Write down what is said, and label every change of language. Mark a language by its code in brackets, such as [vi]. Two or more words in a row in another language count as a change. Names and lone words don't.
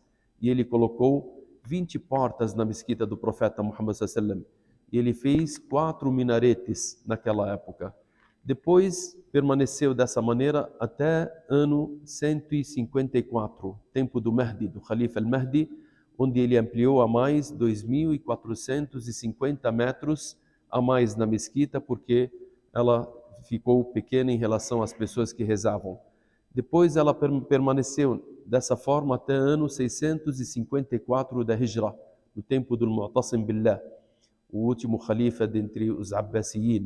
[pt] E ele colocou 20 portas na mesquita do profeta Muhammad [ar] صلى الله عليه وسلم. [pt] E ele fez 4 minaretes naquela época. Depois permaneceu dessa maneira até ano 154, tempo do Mahdi, do Khalifa al-Mahdi, onde ele ampliou a mais 2.450 metros a mais na mesquita, porque ela ficou pequena em relação às pessoas que rezavam. Depois ela permaneceu dessa forma até ano 654 da Hijra, no tempo do Mu'tasim Billah, o último Khalifa dentre os Abbasiyin.